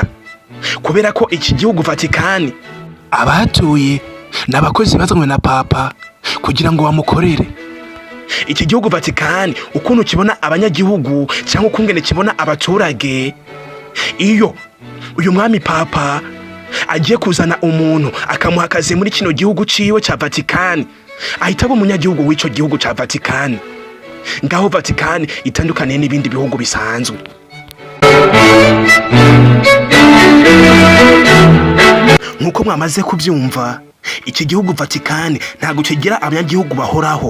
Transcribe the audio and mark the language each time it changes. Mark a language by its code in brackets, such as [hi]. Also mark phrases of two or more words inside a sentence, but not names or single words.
[rw] Kubera ko iki gihugu Vatikani abatuye n'abakozi bazanywe na papa kugira ngo bamukorere. [rn] Iki gihugu Vatikani ukuntu kibona abanyagihugu cyangwa ukungene kibona abaturage, iyo uyu mwami papa agiye kuzana umuntu akamuha akazi muri kino gihugu ciwe ca Vatikani, ahita aba umunyagihugu w'ico gihugu ca Vatikani. Ngaho Vatikani itandukaniye n'ibindi bihugu bisanzwe. [rw] Nkuko mwamaze kubyumva, iki gihugu Vatikani ntago kigira abanyagihugu bahoraho.